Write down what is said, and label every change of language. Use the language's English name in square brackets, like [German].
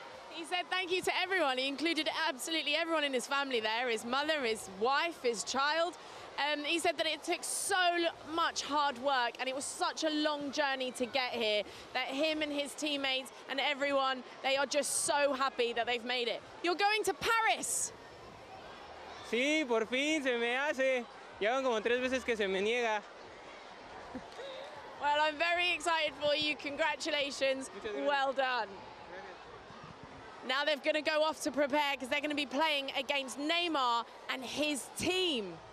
[English] He said thank you to everyone. He included absolutely everyone in his family there, his mother, his wife, his child. He said that it took so much hard work and it was such a long journey to get here, that him and his teammates and everyone, they are just so happy that they've made it. You're going to Paris. [Spanish] Sí, por fin se me hace. Llevan como 3 veces que se me niega. [English] Well, I'm very excited for you. Congratulations. Well done. Now they're going to go off to prepare because they're going to be playing against Neymar and his team.